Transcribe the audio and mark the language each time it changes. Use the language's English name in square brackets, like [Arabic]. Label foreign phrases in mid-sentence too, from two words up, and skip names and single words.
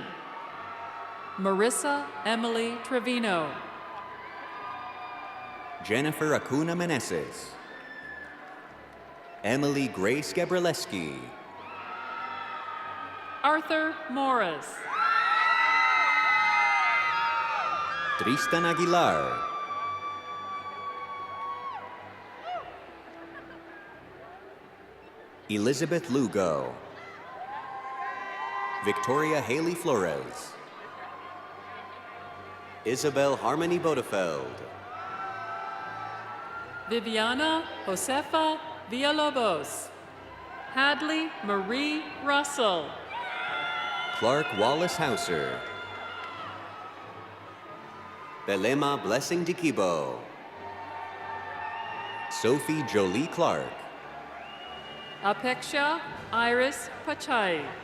[English] Marissa Emily Trevino. Jennifer Acuna Meneses. Emily Grace Gabrieleski. Arthur Morris. Tristan Aguilar. Elizabeth Lugo. Victoria Haley Flores. Isabel Harmony Bodefeld. Viviana Josefa Villalobos. Hadley Marie Russell. Clark Wallace Hauser. Belema Blessing Dikibo. Sophie Jolie Clark. Apeksha Iris Pachai.